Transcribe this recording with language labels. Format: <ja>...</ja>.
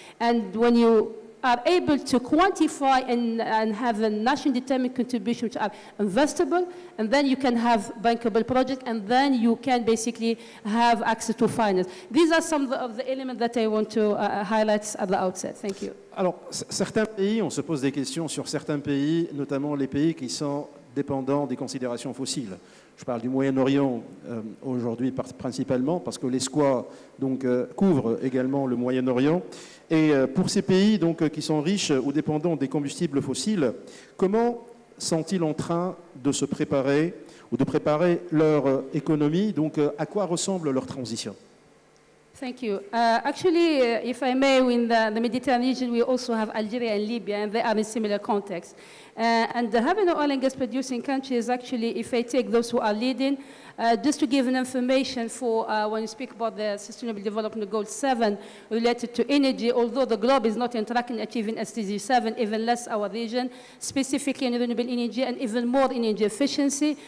<en>And when you are able to quantify and have a nationally determined contribution which are investable, and then you can have bankable projects, and then you can basically have access to finance. These are some of the elements that I want to highlight at the outset. Thank you.</en> <fr>Alors, certains pays, on se pose des questions sur certains pays, notamment les pays qui sont dépendants des considérations fossiles. Je parle du Moyen-Orient aujourd'hui principalement, parce que l'ESCWA couvre également le Moyen-Orient. Et pour ces pays qui sont riches ou dépendants des combustibles fossiles, comment sont-ils en train de se préparer ou de préparer leur économie? Donc, à quoi ressemble leur transition?</fr> <en>Thank you. Actually, if I may, in the Mediterranean region, we also have Algeria and Libya, and they are in similar context. And having an oil and gas producing countries, actually, if I take those who are leading, just to give an information for when you speak about the Sustainable Development Goal 7 related to energy, although the globe is not on track in achieving SDG 7, even less our region, specifically in renewable energy and even more energy efficiency.</en>